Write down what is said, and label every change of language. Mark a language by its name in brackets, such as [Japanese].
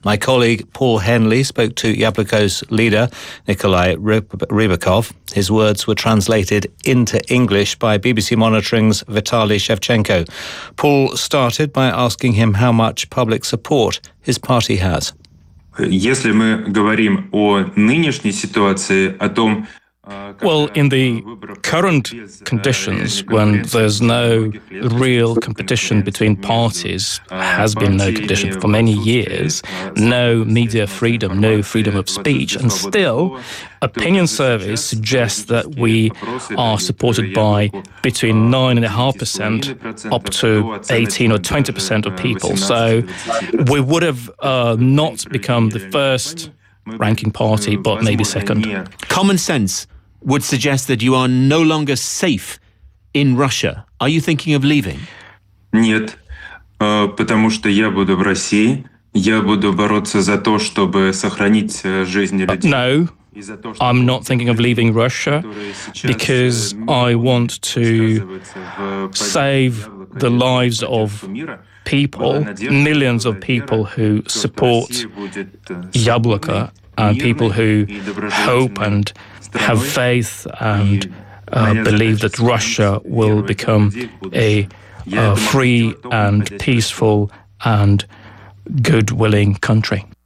[English] My colleague Paul Henley spoke to Diabloko's leader, Nikolai Rybakov. His words were translated into English by BBC Monitoring's Vitaly Shevchenko. Paul started by asking him how much public support his party has. [Russian] Если мы говорим о нынешней ситуации, о том, [English] Well, in the current conditions, when there's no real competition between parties, has been no condition for many years, no media freedom, no freedom of speech, and still, opinion surveys suggest that we are supported by between 9.5% up to 18 or 20% of people. So we would have not become the first ranking party, but maybe second. Common sense would suggest that you are no longer safe in Russia. Are you thinking of leaving? [Russian] Нет, потому что я буду в России. Я буду бороться за то, чтобы сохранить жизни людей. [English] No, I'm not thinking of leaving Russia because I want to save the lives of people, millions of people who support Яблоко and people who hope and have faith and believe that Russia will become a free and peaceful and good-willing country.